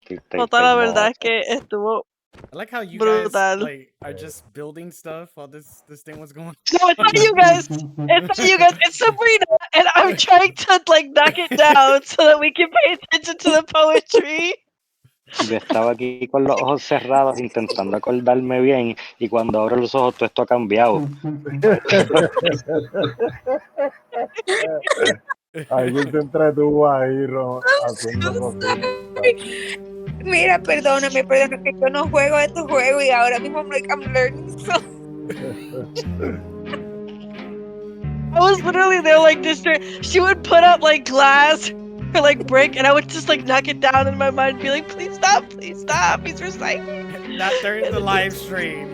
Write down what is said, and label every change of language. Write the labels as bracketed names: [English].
[Spanish] Total, la verdad es que estuvo [English] I like how you [Spanish] brutal. [English] guys like are just building stuff while this thing was going on. No, it's not you guys. It's not you guys. It's Sabrina, and I'm trying to like knock it down so that we can pay attention to the poetry. [Spanish] Yo estaba aquí con los ojos cerrados intentando acordarme bien y cuando abro los ojos todo esto ha cambiado. Alguien se entretuvo ahí haciendo cositas. Mira, perdóname que yo no juego estos juegos y ahora mismo [English] I'm learning so. I was literally there like this. She would put up like glass or like brick, and I would just like knock it down in my mind and be like, please stop, he's recycling. Not during the live stream.